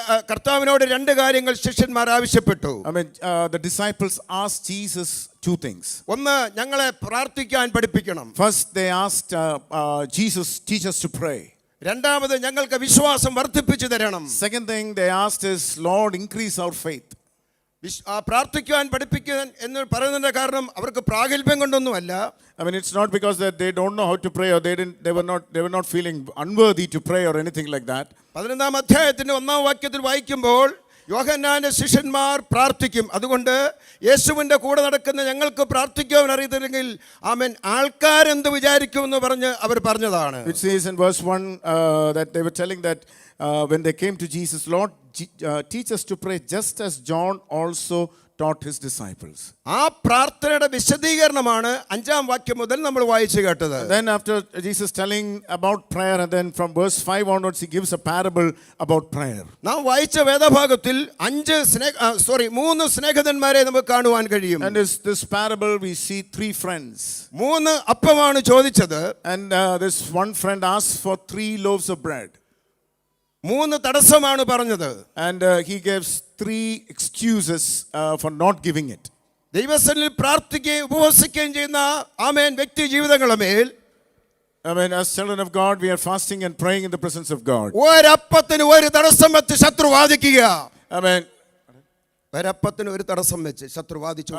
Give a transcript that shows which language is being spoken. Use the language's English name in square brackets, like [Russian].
[Malayalam] കർത്താവിനോട് 2 കാര്യങ്ങൾ ശിഷ്യന്മാർ ആവശ്യപ്പെട്ടു. [English] I mean, the disciples asked Jesus 2 things. [Malayalam] ഒന്ന്, ഞങ്ങളെ പ്രാർത്ഥിക്കാൻ പഠിപ്പിക്കണം. [English] First, they asked Jesus, teach us to pray. [Malayalam] രണ്ടാമത്, ഞങ്ങൾക്ക് വിശ്വാസം വർദ്ധിപ്പിച്ചു തരണം. [English] Second thing they asked is, Lord, increase our faith. [Malayalam] പ്രാർത്ഥിക്കുവാൻ പഠിപ്പിക്കാൻ എന്ന് പറയുന്നതിന്റെ കാരണം അവർക്ക് പ്രാഗൽഭ്യം കൊണ്ടൊന്നുമല്ല. [English] I mean, it's not because that they don't know how to pray or they were not feeling unworthy to pray or anything like that. [Malayalam] 11-ാം അധ്യായത്തിന്റെ 1-ാം വാക്യത്തിൽ വായിക്കുമ്പോൾ യോഹന്നാന്റെ ശിഷ്യന്മാർ പ്രാർത്ഥിക്കും. അതുകൊണ്ട് യേശുവിന്റെ കൂടെ നടക്കുന്ന ഞങ്ങൾക്ക് പ്രാർത്ഥിക്കുവാൻ അറിയത്തില്ലെങ്കിൽ ആമേൻ ആൾക്കാരെന്ത് വിചാരിക്കുമെന്ന് പറഞ്ഞ് അവർ പറഞ്ഞതാണ്. [English] It says in verse 1 that they were telling that when they came to Jesus, Lord, teach us to pray just as John also taught his disciples. [Malayalam] ആ പ്രാർത്ഥനയുടെ വിശദീകരണമാണ് 5-ാം വാക്യം മുതൽ നമ്മൾ വായിച്ചു കേട്ടത്. [English] Then after Jesus telling about prayer, and then from verse 5 onwards he gives a parable about prayer. [Malayalam] നാം വായിച്ച വേദഭാഗത്തിൽ 3 സ്നേഹിതന്മാരെ നമുക്ക് കാണുവാൻ കഴിയും. [English] And this parable we see 3 friends. [Malayalam] 3 അപ്പമാണ് ചോദിച്ചത്. [English] And this one friend asked for 3 loaves of bread. [Malayalam] 3 തടസ്സമാണ് പറഞ്ഞത്. [English] And he gives 3 excuses for not giving it. [Malayalam] ദൈവസന്നിധിയിൽ പ്രാർത്ഥിക്കുകയും ഉപവസിക്കുകയും ചെയ്യുന്ന ആമേൻ വ്യക്തി ജീവിതങ്ങളുടെ മേൽ, [English] I mean, as children of God, we are fasting and praying in the presence of God. [Malayalam] ഒരപ്പത്തിന് ഒരു തടസ്സം വെച്ച് ശത്രു വാദിക്കുക. [English] I mean, [Malayalam] ഒരപ്പത്തിന് ഒരു തടസ്സം വെച്ച് ശത്രു വാദിച്ചു.